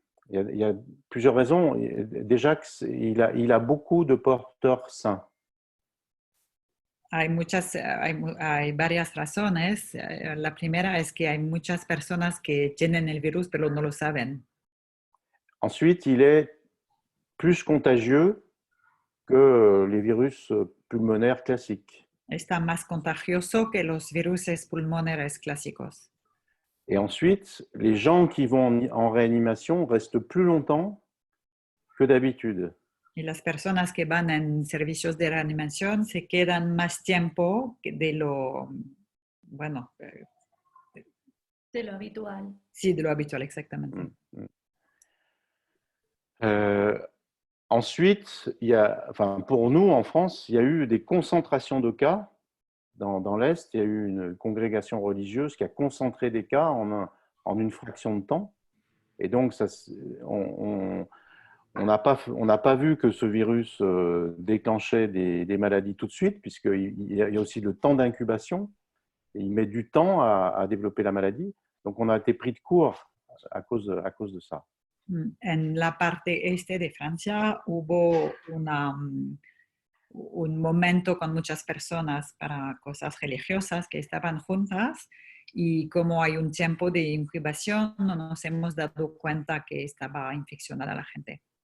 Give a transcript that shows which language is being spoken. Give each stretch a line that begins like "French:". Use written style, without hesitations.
French: Il y a plusieurs raisons. Déjà, il a beaucoup de porteurs sains.
Spanish: Hay varias razones. La primera es que hay muchas personas que tienen el virus pero no lo saben.
French: Ensuite, il est plus contagieux que les virus pulmonaires classiques.
Spanish: Está más contagioso que los virus pulmonares clásicos.
French: Et ensuite, les gens qui vont en réanimation restent plus longtemps que d'habitude.
Spanish: Y las personas que van en servicios de reanimación se quedan más tiempo de lo, bueno, de lo habitual. Sí, de lo habitual, exactamente.
French: Ensuite, pour nous, en France, il y a eu des concentrations de cas. Dans l'Est, il y a eu une congrégation religieuse qui a concentré des cas en une fraction de temps. Et donc, on n'a pas vu que ce virus déclenchait des maladies tout de suite, puisqu'il y a aussi le temps d'incubation. Et il met du temps à développer la maladie. Donc, on a été pris de court à cause de ça.
Spanish: En la parte este de Francia hubo un momento con muchas personas para cosas religiosas que estaban juntas y como hay un tiempo de incubación, no nos hemos dado cuenta que estaba infeccionada la gente.